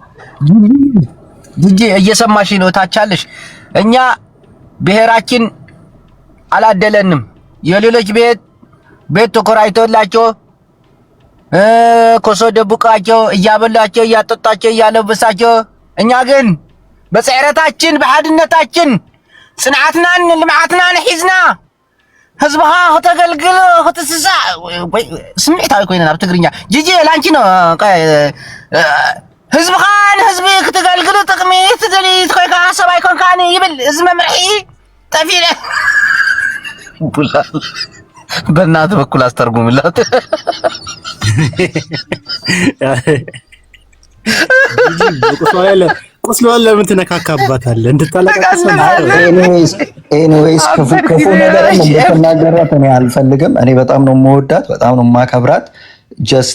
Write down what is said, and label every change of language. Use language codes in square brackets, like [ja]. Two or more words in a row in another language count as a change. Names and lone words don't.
[am] ጂጂ እየሰማሽ ነው? ታቻለሽ። እኛ ብሔራችን አላደለንም። የሌሎች ቤት ተከራይቶላቸው ኮሶ ደቡቃቸው እያበላቸው እያጠጣቸው እያለበሳቸው፣ እኛ ግን በጽዕረታችን በሓድነታችን [ti] ጽንዓትናን ልምዓትናን ሒዝና ህዝብኻ ከተገልግል ክትስሳ ስምዒታዊ ኮይነና ብትግርኛ ጂጂ [am] ላንቺ ነው [ti] ህዝብኻ ህዝብ ክትገልግል ጥቅሚ ትደልይ ኮይካ ሰባይ ኮንካኒ ይብል ህዝብ መምርሒ ጠፊለ [am] በእናትህ በኩል አስተርጉምላት ቁስሏን ለምን ትነካካባታለህ? እንድታለቃቀስ ኤኒዌይስ ክፉ ነገር እንድትናገራት እኔ አልፈልግም። እኔ በጣም ነው የምወዳት፣ በጣም ነው የማከብራት። ጀስት